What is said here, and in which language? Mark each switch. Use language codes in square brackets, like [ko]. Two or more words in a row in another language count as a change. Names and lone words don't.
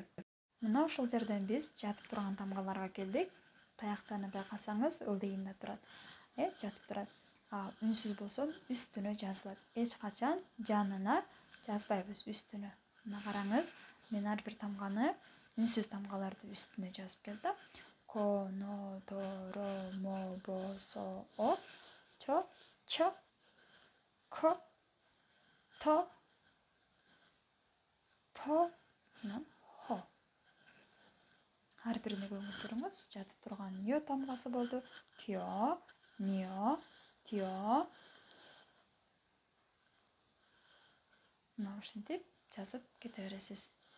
[ky] Мына ушул жерден биз жатып турган тамгаларга келдик. Таякчаны байкасаңыз ылдыйында турат. Жатып турат. Үнсүз болсо үстүнө жазылат. Эч качан жанына жазбайбыз, үстүнө. Мына караңыз, мен ар бир тамганы үнсүз тамгаларды үстүнө жазып келдим. Ко, но, до, ро, мо, бо, со, о, чо, чо, ко, то, по, хо. Ар бирине көңүл буруңуз. Жатып турган ньо тамгасы болду. Кьо, ньо, тьо. Мына ушинтип жазып кете бересиз.